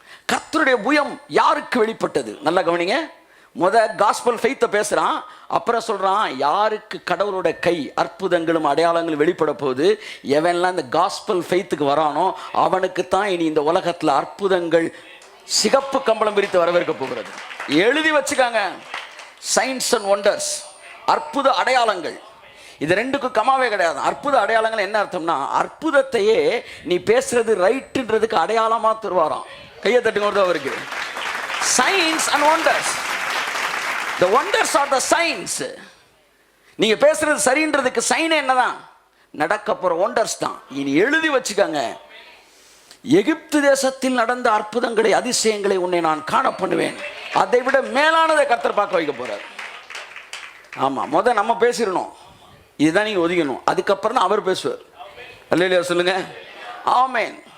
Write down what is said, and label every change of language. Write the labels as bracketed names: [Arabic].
[Tamil] கர்த்தருடைய புயம் யாருக்கு வெளிப்பட்டது? நல்லா கவனிங்க. காஸ்பல் ஃபெய்த்தை பேசுகிறான், அப்புறம் சொல்கிறான், யாருக்கு கடவுளோட கை அற்புதங்களும் அடையாளங்களும் வெளிப்பட போகுது, எவன்லாம் இந்த காஸ்பல் ஃபெய்த்துக்கு வரானோ அவனுக்கு தான் இனி இந்த உலகத்தில் அற்புதங்கள் சிகப்பு கம்பளம் விரித்து வரவேற்க போகிறது. எழுதி வச்சுக்காங்க, சயின்ஸ் அண்ட் ஒண்டர்ஸ், அற்புத அடையாளங்கள். இது ரெண்டுக்கும் கமாவே கிடையாது. அற்புத அடையாளங்கள் என்ன அர்த்தம்னா, அற்புதத்தையே நீ பேசுறது ரைட்டுன்றதுக்கு அடையாளமா தருவாராம். கையை தட்டுங்க அவருக்கு. [English] Signs and wonders, the wonders are the signs. [Tamil] நீங்க பேசுறது சரின்றதுக்கு சைன் என்னதான்? நடக்க போற ஒண்டர்ஸ் தான். இனி எழுதி வச்சுக்காங்க, எகிப்து தேசத்தில் நடந்த அற்புதங்களை, அதிசயங்களை உன்னை நான் காண பண்ணுவேன், அதை விட மேலானதை கர்த்தர் பார்க்க வைக்க போறார். ஆமா, நம்ம பேசிடணும், இதுதான் நீங்க ஒதுக்கணும், அதுக்கப்புறம் தான் அவர் பேசுவார். அல்லேலூயா சொல்லுங்க. ஆமென்.